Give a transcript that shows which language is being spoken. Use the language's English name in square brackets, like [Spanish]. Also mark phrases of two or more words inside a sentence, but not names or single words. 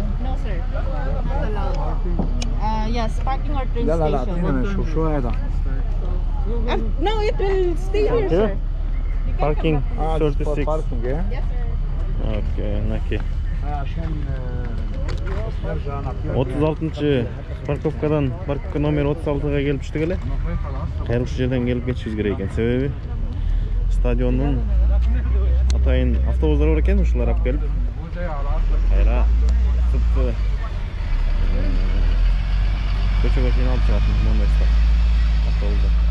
[English] No sir, not allowed. Yes, parking or train station. No, it will stay here, Here? sir. Parking For 36. parking, yeah? Yes, sir. Okay, naki. [Kyrgyz] 36 парковкадан парковка номер 36-га келип түштүк эле. Кайрылчу жерден келип кетишибиз керек экен. Себеби стадиондун атайын автобустар бар экен, ушулар алып келип кайра сыртты көчөгө чейин алып чыгат мондай автобустар.